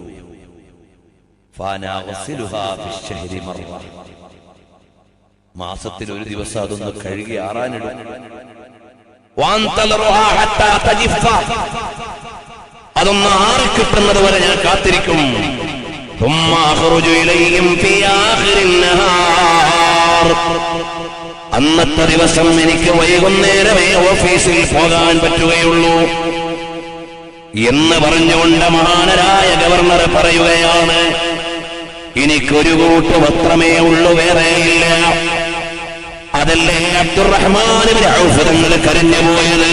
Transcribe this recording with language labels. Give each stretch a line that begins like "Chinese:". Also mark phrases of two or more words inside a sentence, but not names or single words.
Arabic: فنغسلها في الشهر مرة.
Malayalam: മാസത്തിൽ ഒരു ദിവസം അതൊന്ന് കഴുകി ആറാനിടും.
Arabic: وننتظرها حتى تجف.
Malayalam: അതൊന്ന് ആറിക്കിട്ടുന്നത് വരെ ഞാൻ കാത്തിരിക്കും.
Arabic: ثم أخرج إليهم في آخر النهار.
Malayalam: അന്നത്തെ ദിവസം എനിക്ക് വൈകുന്നേരമേ ഓഫീസിൽ പോകാൻ പറ്റുകയുള്ളൂ എന്ന് പറഞ്ഞുകൊണ്ട് മഹാനരായ ഗവർണർ പറയുകയാണ്, എനിക്കൊരു കൂട്ട് വസ്ത്രമേ ഉള്ളൂ, വേറെയില്ല. അതല്ലേ അബ്ദുറഹ്മാൻ ഇബ്നു ഔഫ് തങ്ങൾ കരഞ്ഞുപോയത്.